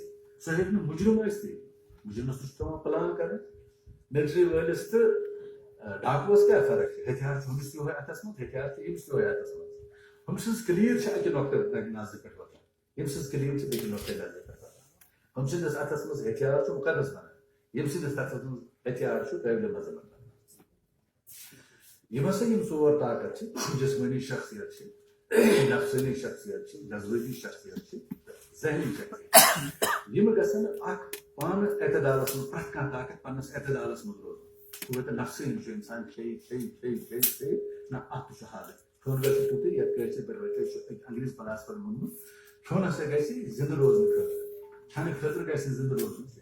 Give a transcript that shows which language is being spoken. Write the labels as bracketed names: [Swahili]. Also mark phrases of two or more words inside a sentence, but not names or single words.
[Kashmiri] سُہ ہیٚکہِ نہٕ مُجرم ٲسِتھٕے مُجرمس تہِ چھُ پیٚوان پلان کرٕنۍ ملٹری وٲلِس تہٕ ڈاکوس کیٛاہ فرق چھِ ہتھیار چھُ ہُمِس تہِ یِہوے اتھس منٛز ہتھیار چھُ أمِس تہِ یِہوے اتھس منٛز ہُم سٕنٛز کلیٖر چھِ اکہِ نۄقطہٕ نظرِ پٮ۪ٹھ واتان ییٚمہِ سٕنٛز کلیٖر چھِ بیٚکہِ نۄقطہٕ نظرِ پٮ۪ٹھ واتان ہُم سٕنٛدِس اتھس منٛز ہتھیار چھُ مُقدس بنان ییٚمہِ سٕنٛدِس اتھس منٛز ہتھیار چھُ قٲبلِ مذمت بنان یہ ہسا یم ژور طاقت جسمانی شخصیت نفسانی شخصیت جذباتی شخصیت ذہنی شخصیت یم گژھن اکھ پان اعتدالس منٛز پرٛٮ۪تھ کانٛہہ طاقت پننس اعتدالس منٛز روزُن گوٚو نفسٲنی چھُ انسان کھیٚیہِ نہ اتھ تہِ چھُ حالت کھیوٚن گژھِ تیُتُے یتھ کٲشِر پٲٹھۍ انگریز فلاسفرن ووٚنمُت کھیوٚن ہسا گژھِ زندٕ روزنہٕ خٲطرٕ کھٮ۪نہٕ خٲطرٕ گژھِ نہٕ زندٕ روزُن